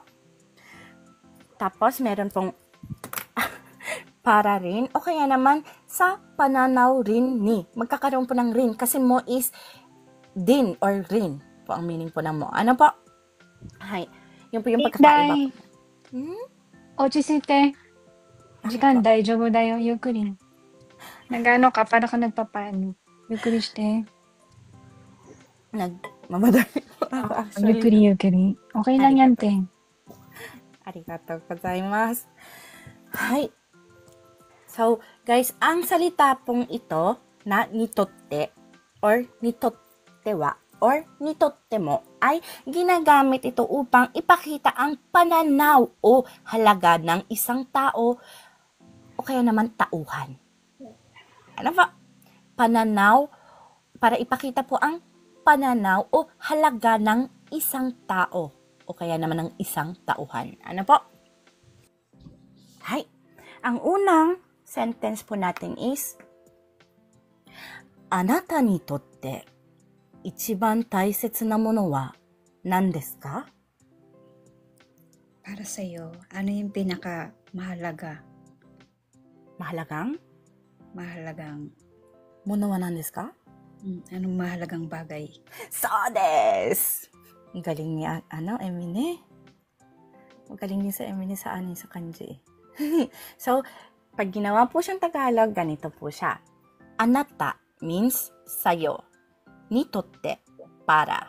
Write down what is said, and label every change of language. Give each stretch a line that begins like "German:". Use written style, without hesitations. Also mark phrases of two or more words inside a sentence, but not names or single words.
Filipino: Tapos, meron pong para rin, o kaya naman sa pananaw rin ni. Magkakaroon po ng rin kasi mo is din or rin po ang meaning po ng mo. Ano po? Hi. Yun po yung pagkakaiba po.
Japanese: 落ち着いて。時間大丈夫だよ。
Filipino: ゆっくり。Nag-ano ka? Para ka nagpapaano.
Japanese: ゆっくりして。
Filipino: Nagmamadali po ako actually.
Japanese: ゆっくりゆっくり。
Filipino: Okay lang yan, te.
Japanese: ありがとうございます.
Filipino: Hi. So, guys, ang salita pong ito na nitotte or nitottewa or nitottemo ay ginagamit ito upang ipakita ang pananaw o halaga ng isang tao o kaya naman tauhan. Ano ba? Pananaw, para ipakita po ang pananaw o halaga ng isang tao o kaya naman ng isang tauhan. Ano po? Hi. Ang unang sentence po natin is,
Japanese: あなたにとって、一番大切なものは何ですか?
Filipino: Para sa'yo, ano yung pinaka Mahalagang?
Japanese: ものは何ですか?
Filipino: Anong mahalagang bagay?
Japanese: そうです!
Filipino: Ang galing ni, Emine. Magaling din sa Emine sa kanji. So, pag ginawa po siyang Tagalog, ganito po siya. Anata means sayo. Nitotte, para.